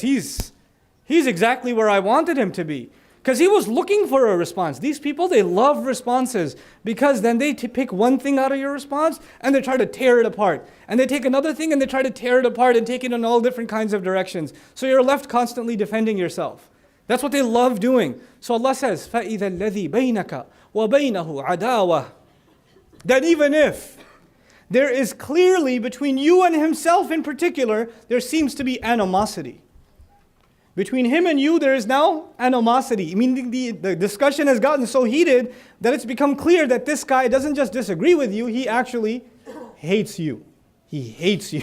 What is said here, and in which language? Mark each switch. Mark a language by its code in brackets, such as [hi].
[en] He's exactly where I wanted him to be. Because he was looking for a response. These people, they love responses, because then they pick one thing out of your response and they try to tear it apart. And they take another thing and they try to tear it apart and take it in all different kinds of directions. So you're left constantly defending yourself. That's what they love doing. So Allah says, [ar] فَإِذَا الَّذِي بَيْنَكَ وَبَيْنَهُ عَدَاوَةٌ. [en] That even if there is clearly between you and himself in particular, there seems to be animosity. Between him and you, there is now animosity. Meaning the discussion has gotten so heated that it's become clear that this guy doesn't just disagree with you, he actually hates you. He hates you.